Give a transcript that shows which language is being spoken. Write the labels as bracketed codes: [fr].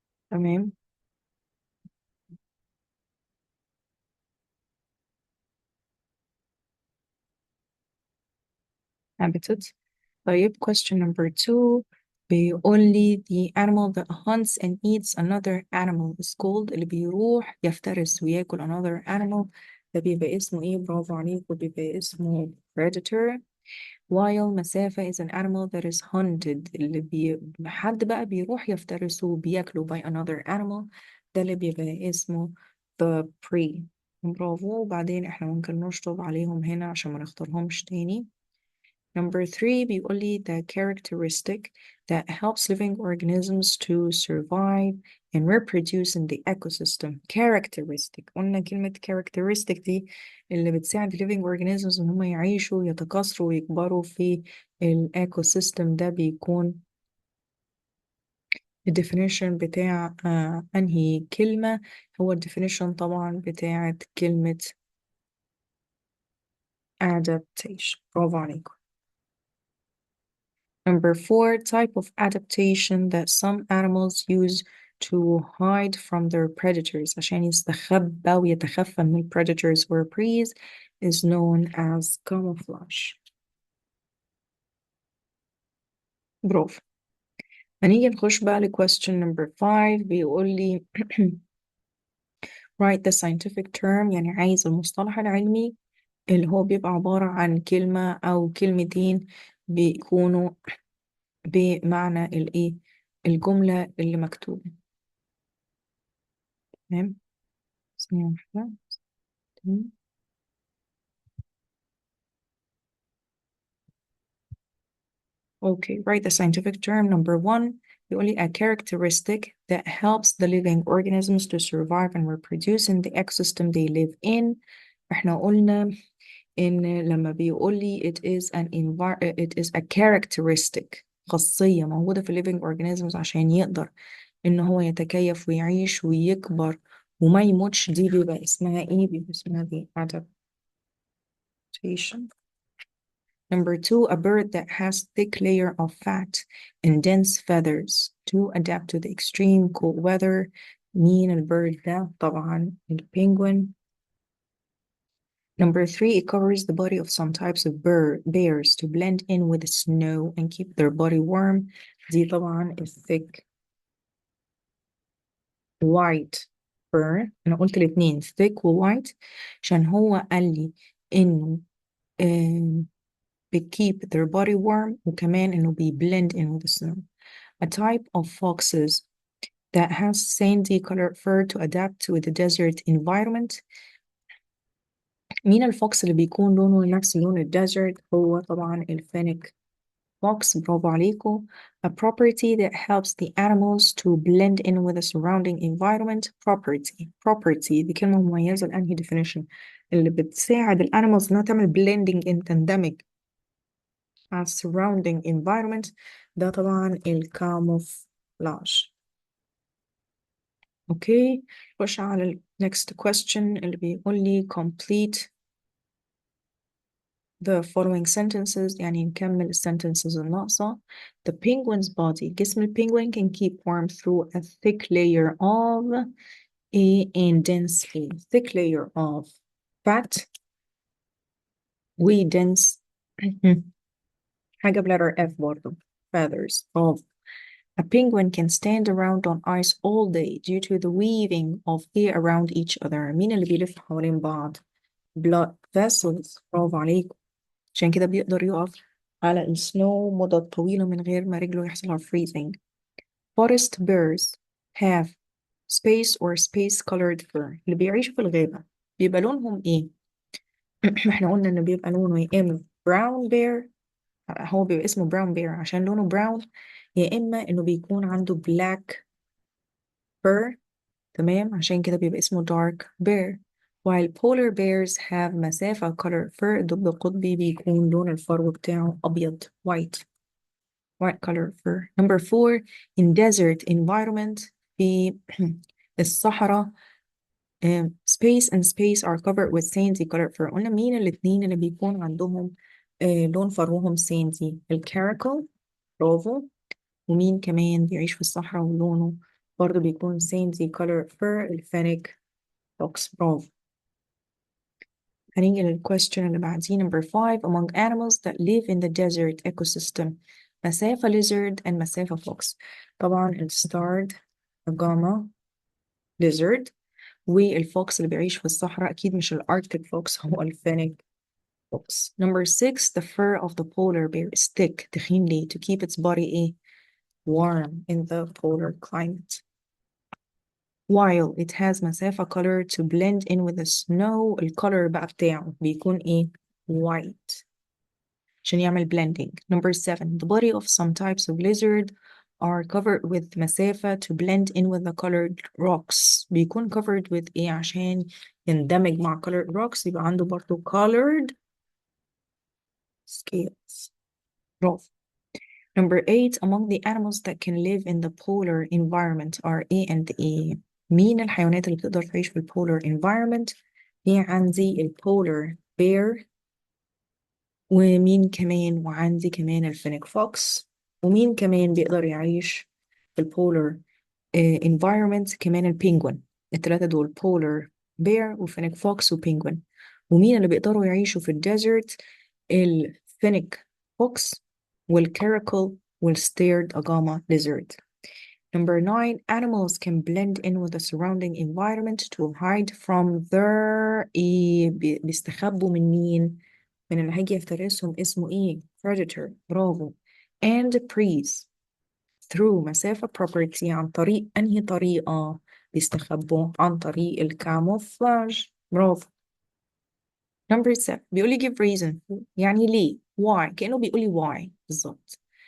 [ar] تمام habitat. [en] طيب question number 2 [ar] بيقول لي [en] the animal that hunts and eats another animal is called. [ar] اللي بيروح يفترس وياكل [en] another animal [ar] ده بيبقى اسمه ايه؟ برافو عليك، وبيبقى اسمه predator. [en] while مسافة is an animal that is hunted [ar] اللي حد بقى بيروح يفترسه وبياكله [en] by another animal [ar] ده اللي بيبقى اسمه [en] the prey. [ar] برافو. وبعدين احنا ممكن نشطب عليهم هنا عشان ما نختارهمش تاني. [en] number 3 [ar] بيقول لي [en] the characteristic that helps living organisms to survive and reproduce in the ecosystem. [ar] characteristic قلنا كلمة characteristic دي اللي بتساعد [en] living organisms [ar] إن هم يعيشوا ويتكاثروا ويكبروا في الإيكوسيستم ده بيكون الديفينيشن بتاع أنهي كلمة؟ هو الديفينيشن طبعا بتاعت كلمة adaptation. برافو عليكم. [en] Number 4, type of adaptation that some animals use to hide from their predators [ar] عشان يستخبى ويتخفى من ال [en] predators or preys is known as camouflage. [ar] برافو. هنيجي نخش بقى ل question number 5 بيقول لي [en] write the scientific term [ar] يعني عايز المصطلح العلمي اللي هو بيبقى عبارة عن كلمة أو كلمتين بيكونوا بمعنى الإيه الجملة اللي مكتوبة. تمام. ثانية واحدة. تمام. [en] Okay, write the scientific term number 1 [ar] يقول لي [en] a characteristic that helps the living organisms to survive and reproduce in the ecosystem they live in. [ar] احنا قلنا إن لما بيقول لي [en] it is a characteristic [ar] خاصية موجودة في living organisms عشان يقدر إن هو يتكيف ويعيش ويكبر وما يموتش، دي بيبقى اسمها إيه؟ بيبقى اسمها دي adaptation. [en] Number 2, a bird that has thick layer of fat and dense feathers to adapt to the extreme cold weather. [ar] مين البird ده؟ طبعا البنجوين. [en] Number 3, it covers the body of some types of bears to blend in with the snow and keep their body warm. [ar] دي طبعا [en] thick white fur. [ar] أنا قلت الاتنين thick و white عشان هو قال لي إنه [en] keep their body warm [ar] وكمان إنه [en] blend in with the snow. A type of foxes that has sandy colored fur to adapt to the desert environment. [ar] مين الفوكس اللي بيكون لونه نفس لون الديزرت؟ هو طبعا الفينيك fox. برافو عليكم. [en] A property that helps the animals to blend in with the surrounding environment. [ar] Property دي كلمة مميزة لأنهي definition اللي بتساعد الانيمالز انها تعمل [en] blending in [ar] تندمج على [en] surrounding environment. [ar] ده طبعا الكاموفلاج. اوكي، خش على ال [en] next question [ar] اللي بيقول لي [en] complete the following sentences [ar] يعني نكمل الsentences الناقصة. [en] The penguin's body [ar] جسم البنجوين [en] can keep warm through a thick layer of and dense thick layer of fat و dense [ar] حاجة بletter F برضه [en] feathers of. A penguin can stand around on ice all day due to the weaving of air around each other. [ar] مين اللي بيلف حوالين بعض؟ [en] blood vessels. [ar] برافو عليكم. عشان كده بيقدر يقف على السنو مدة طويلة من غير ما رجله يحصل على freezing. [en] Forest bears have space or space colored fur. [ar] اللي بيعيشوا في الغابة بيبقى لونهم ايه؟ احنا قلنا انه بيبقى لونه يا اما [en] brown bear، [ar] هو بيبقى اسمه brown bear عشان لونه brown، يا اما انه بيكون عنده [en] black fur. [ar] تمام، عشان كده بيبقى اسمه [en] dark bear. while polar bears have [ar] مسافة color fur، الدب القطبي بيكون لون الفرو بتاعه أبيض [en] white color fur. Number 4, in desert environment [ar] في الصحراء [en] space and space are covered with sandy color fur. [ar] قلنا مين الاتنين اللي بيكون عندهم لون فروهم sandy؟ الكاراكل. برافو. ومين كمان بيعيش في الصحراء ولونه برضه بيكون [en] sandy color fur؟ [ar] الفينيك fox. برافو. هنيجي للquestion اللي بعديه [en] number 5 among animals that live in the desert ecosystem. مسافة lizard and مسافة fox. [ar] طبعا الستارد gamma lizard والفوكس اللي بيعيش في الصحراء أكيد مش الأركتيك فوكس، هو الفينيك fox. [en] Number 6 the fur of the polar bear is thick [ar] تخين ليه؟ [en] to keep its body إيه؟ warm in the polar climate. while it has مسافة color to blend in with the snow [ar] الcolor بقى بتاعه بيكون ايه؟ [en] white [ar] عشان يعمل [en] blending. Number 7 the body of some types of lizard are covered with مسافة to blend in with the colored rocks. [ar] بيكون [en] covered with [ar] ايه عشان يندمج مع [en] colored rocks؟ [ar] يبقى عنده برضو [en] colored scales. [ar] برافو. [en] Number 8, among the animals that can live in the polar environment are A and A. [ar] مين الحيوانات اللي بتقدر تعيش في البولار environment؟ في عندي البولار bear، ومين كمان، وعندي كمان الفينيك فوكس، ومين كمان بيقدر يعيش في البولار environment، كمان البينجوين. الثلاثة دول بولار bear وفينيك فوكس وبينجوين. ومين اللي بيقدروا يعيشوا في الديزرت؟ الفينيك فوكس والكاراكل والستيرد أجاما lizard. [en] Number 9, animals can blend in with the surrounding environment to hide from their [ar] بيستخبوا من مين؟ من اللي هيجي يفترسهم اسمه ايه؟ [en] predator. [ar] برافو. [en] and preys through مسافة property. [ar] عن طريق أنهي طريقة بيستخبوا؟ عن طريق الكاموفلاج. برافو. Number 7 بيقول لي give reason، يعني ليه؟ why، كأنه بيقول لي why بالظبط.